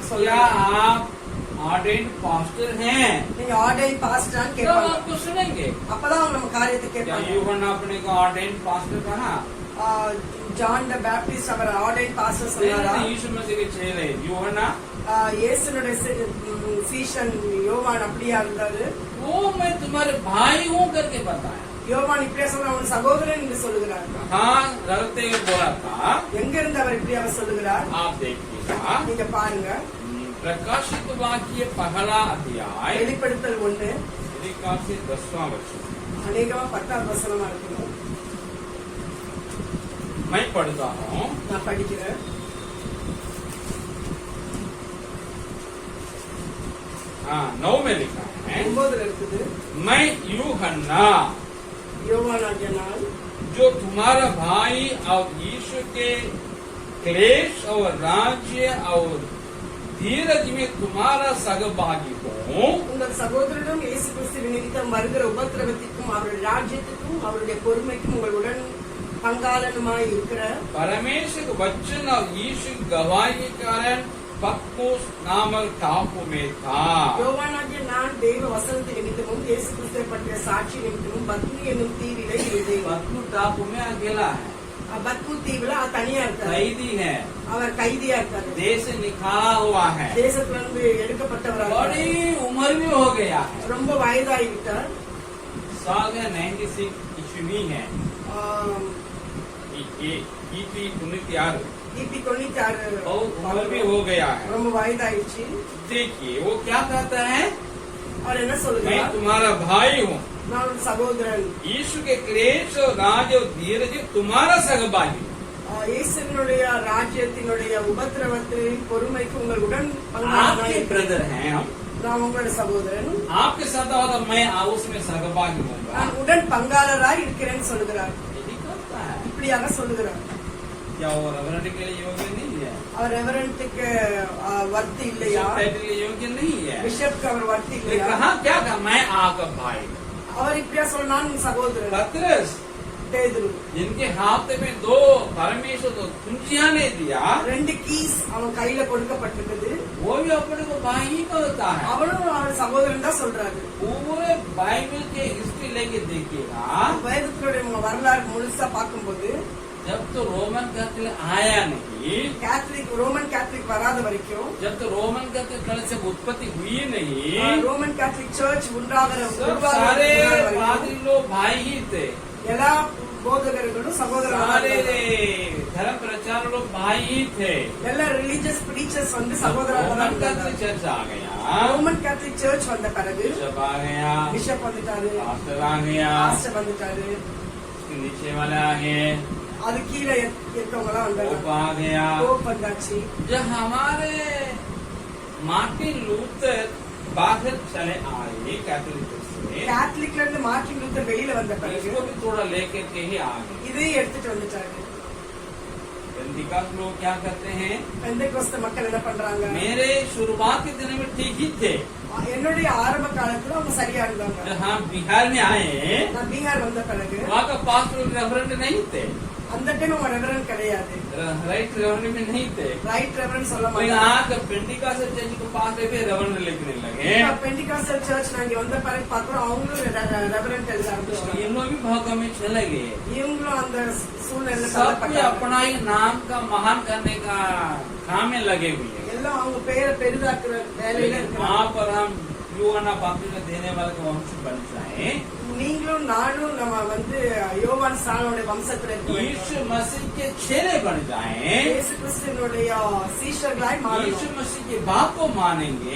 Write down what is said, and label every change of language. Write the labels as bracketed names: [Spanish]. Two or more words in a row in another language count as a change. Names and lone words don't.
[Hindi] क्या [Tamil] சொல்லுங்க. [Hindi] आप [English] ordained pastor [Hindi] हैं? [Tamil] நீங்க [English] ordain pastorannu [Hindi] तब [Tamil] கேட்பாங்க. [Hindi] आपको सुनेंगे. [Tamil] அப்பதான் அவங்க நம்ம காரியத்தை [Hindi] क्या [Tamil] கேட்பாங்க. [Hindi] यूहन्ना अपने को [English] ordained pastor [Hindi] कहा? [Tamil] ஜான் த பேப்டிஸ்ட் அவர் [English] ordain pastor [Tamil] சொன்னாரா? [Hindi] यीशु मसीह के चेले यूहन्ना [Tamil] இயேசுனுடைய சீஷன் யோவான் அப்படியா இருந்தாரு? [Hindi] वो मैं तुम्हारे भाई हूँ करके बताया। [Tamil] யோவான் இப்படியா சொன்னா அவன் சகோதரன் என்று சொல்லுகிறார். [Hindi] हाँ रखते हुए बोला था। [Tamil] எங்க இருந்து அவர் இப்படி அவர் சொல்லுகிறார்? [Hindi] आप देखिएगा [Tamil] நீங்க பாருங்க. [Hindi] प्रकाशित वाक्य पहला अध्याय [Tamil] வெளிப்படுத்தல் 1 [Hindi] से 10वां वचन [Tamil] அநேகமா 10ஆம் வசனமா இருக்கணும். [Hindi] मैं पढ़ता हूँ। [Tamil] நான் படிக்கிறேன். [Hindi] हाँ 9 में लिखा है [Tamil] 9ல இருக்குது. [Hindi] मैं यूहन्ना [Tamil] யோவானாகிய நான் [Hindi] जो तुम्हारा भाई और यीशु के क्लेश और राज्य और धीरज में तुम्हारा सहभागी हूँ। [Tamil] உங்கள் சகோதரனும் இயேசு கிறிஸ்துவின் நிமித்தம் வருகிற உபத்திரவத்திற்கும் அவருடைய ராஜ்யத்துக்கும் அவருடைய பொறுமைக்கும் உங்களுடன் பங்காளனுமாய் இருக்கிற [Hindi] परमेश्वर के वचन और यीशु की गवाही के कारण पत्मोस नामक टापू में था। [Tamil] யோவானாகிய நான் தேவ வசனத்தின் நிமித்தமும் இயேசு கிறிஸ்துவை பற்றிய சாட்சி நிமித்தமும் பத்மி என்னும் தீவிலே இருந்தேன். [Hindi] पत्मू टापू में अकेला है, [Tamil] பத்மு தீவுல தனியா இருக்காரு. [Hindi] कैदी है, [Tamil] அவர் கைதியா இருக்காரு. [Hindi] देश से निकाला हुआ है, [Tamil] தேசத்திலிருந்து எடுக்கப்பட்டவராக [Hindi] बड़ी उम्र भी हो गया है। [Tamil] ரொம்ப வயதாகிவிட்டார். [Hindi] साल है 96 ईस्वी है, ईपी 96 [Tamil] கிபி 96 [Hindi] बहुत उम्र भी हो गया है। [Tamil] ரொம்ப வயதாயிடுச்சு. [Hindi] देखिए वो क्या कहता है, [Tamil] அவர் என்ன [Hindi] मैं [Tamil] சொல்லுகிறார்? [Hindi] तुम्हारा भाई हूँ, [Tamil] நான் ஒரு சகோதரன். [Hindi] यीशु के क्लेश और राज और धीरज तुम्हारा सहभागी हूँ। [Tamil] இயேசுவினுடைய ராஜ்யத்தினுடைய உபத்திரவத்தின் பொறுமைக்கு உங்களுடன் [Hindi] आपके [Tamil] பங்காளனாய் [Hindi] ब्रदर हैं हम, [Tamil] நான் உங்களுடைய சகோதரன். [Hindi] आपके साथ होगा मैं उसमें सहभागी होऊंगा। [Tamil] நான் உடன் பங்காளராய் இருக்கிறேன்னு சொல்லுகிறார். [Hindi] यही करता है। [Tamil] இப்படியாக சொல்லுகிறார். [Hindi] क्या वो रेवरेंड के लिए योग्य नहीं है, [Tamil] அவர் ரெவரண்ட்டுக்கு வர்த்தி இல்லையா? [Hindi] टाइटल के लिए योग्य नहीं है। [Tamil] பிஷப்க்கு அவர் வர்த்தி [Hindi] ये [Tamil] இல்லையா? [Hindi] कहा क्या कहा, मैं आपका भाई [Tamil] அவர் இப்படியா சொன்னான் சகோதரன். [Hindi] पतरस [Tamil] பேதுரு [Hindi] जिनके हाथ में 2 परमेश्वर तो कुंजियां ने दिया, [Tamil] 2 கீஸ் அவன் கையில கொடுக்கப்பட்டிருக்குது. [Hindi] वो भी अपने को भाई ही कहता है। [Tamil] அவனும் அவர் சகோதரன் தான் சொல்றாரு. [Hindi] पूरे बाइबल के हिस्ट्री लेके देखिएगा, [Tamil] வேதத்தினுடைய வரலாறு முழுசா பார்க்கும்போது [Hindi] जब तो रोमन कैथोलिक आया नहीं, [Tamil] கேத்தலிக் ரோமன் கேத்தலிக் வராத வரைக்கும் [Hindi] जब तो रोमन कैथोलिक कल से उत्पत्ति हुई नहीं, [Tamil] ரோமன் கேத்தலிக் சர்ச் உண்டாகிற [Hindi] सब सारे पादरी लोग भाई ही थे, [Tamil] எல்லா போதகர்களும் [Hindi] सारे [Tamil] சகோதரர்கள். [Hindi] धर्म प्रचार लोग भाई ही थे। [Tamil] எல்லா [English] religious preachers [Tamil] வந்து [Hindi] रोमन [Tamil] சகோதரர்கள். [English] Catholic church [Hindi] आ गया, [Tamil] ரோமன் கேத்தலிக் சர்ச் வந்த பிறகு [Hindi] बिशप आ गया, [Tamil] பிஷப் வந்துட்டாரு, [Hindi] पास्टर आ गया, [Tamil] பாஸ்டர் வந்துட்டாரு, [Hindi] उसके नीचे वाले आ गए, [Tamil] அது கீழே இருக்கவங்க எல்லாம் [Hindi] पोप [Tamil] வந்தாங்க, [Hindi] आ गया। [Tamil] போப் வந்தாச்சு. [Hindi] जब हमारे मार्टिन लूथर बाहर चले आए [English] Catholic church [Hindi] से, [Tamil] கேத்தலிக்ல இருந்து மார்ட்டின் லூத்தர் வெளியில வந்த பிறகு [Hindi] इसको भी थोड़ा लेकर के ही आ गए। [Tamil] இதையும் எடுத்துட்டு வந்துட்டாரு. [Hindi] पेंटिकॉस्ट लोग क्या करते हैं, [Tamil] பெந்தேகோஸ்த மக்கள் என்ன பண்றாங்க? [Hindi] मेरे शुरुआत के दिन में ठीक ही थे। [Tamil] என்னுடைய ஆரம்ப காலத்துல அவங்க சரியா இருந்தாங்க. [Hindi] जब हम बिहार में आए, [Tamil] நான் பீகார் வந்த பிறகு [Hindi] वहाँ का पास्टर रेवरेंड नहीं थे, [Tamil] அந்த டைம் அவங்க ரெவரண்ட் கிடையாது, [English] right reverend [Hindi] में नहीं थे। [English] right reverend [Tamil] சொல்ல [Hindi] तो [Tamil] மாட்டாங்க. [Hindi] यहाँ का [English] pentecost church [Hindi] के पास भी रेवरेंड लिखने लगे, [English] pentecostal church [Tamil] நாங்க வந்த பிறகு பார்த்தோம் அவங்களும் ரெவரண்ட் எழுத ஆரம்பிச்சாங்க. [Hindi] इन लोग भी भागों में चले गए। [Tamil] இவங்களும் அந்த சூழ்நிலை [Hindi] सब भी अपना ही नाम का महान करने का काम में लगे हुए हैं। [Tamil] எல்லாம் அவங்க பேரை பெரிதாக்குற வேலையில [Hindi] लेकिन [Tamil] இருக்கிறாங்க. [Hindi] वहाँ पर हम यूहन्ना बाप्तिस्म देने वाले को वंश बन जाए, [Tamil] நீங்களும் நானும் நம்ம வந்து யோவான் ஸ்நானனுடைய வம்சத்துல இருக்கோம். [Hindi] यीशु मसीह के चेले बन जाए, [Tamil] இயேசு கிறிஸ்துவினுடைய சீஷர்களாய் மாறணும். [Hindi] यीशु मसीह की बात को मानेंगे,